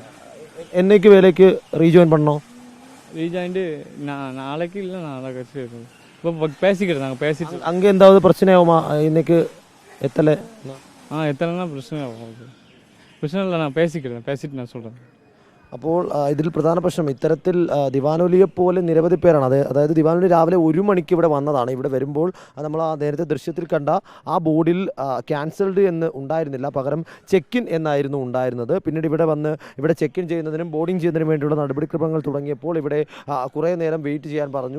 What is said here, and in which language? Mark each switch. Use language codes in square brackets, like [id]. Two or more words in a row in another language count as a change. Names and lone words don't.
[ta] என்னைக்கு வேலைக்கு ரீஜாயின் பண்ணோம்? ரீஜாயின்ட்டு நாளைக்கு இல்லை நாளை கழிச்சு இப்போ பேசிக்கிட்டு நாங்கள் பேசிட்டு. அங்கே எந்தாவது பிரச்சனை ஆகுமா இன்னைக்கு? எத்தனை எத்தனைனா பிரச்சனை ஆகும், பிரச்சனை இல்லை, நான் பேசிட்டு நான் சொல்கிறேன். [ml] അപ്പോൾ ഇതിൽ പ്രധാന പ്രശ്നം ഇത്തരത്തിൽ ദിവാനുലിയെപ്പോലെ നിരവധി പേരാണ്. അതായത് ദിവാനുലി രാവിലെ 1 മണിക്ക് ഇവിടെ വന്നതാണ്. ഇവിടെ വരുമ്പോൾ നമ്മൾ ആ നേരത്തെ ദൃശ്യത്തിൽ കണ്ട ആ ബോർഡിൽ ക്യാൻസൽഡ് എന്ന് ഉണ്ടായിരുന്നില്ല, പകരം [en] check in [ml] എന്നായിരുന്നു ഉണ്ടായിരുന്നത്. പിന്നീട് ഇവിടെ [en] check in [ml] ചെയ്യുന്നതിനും ബോർഡിംഗ് ചെയ്യുന്നതിനും വേണ്ടിയുള്ള നടപടിക്രമങ്ങൾ തുടങ്ങിയപ്പോൾ ഇവിടെ കുറേ നേരം വെയിറ്റ് ചെയ്യാൻ പറഞ്ഞു.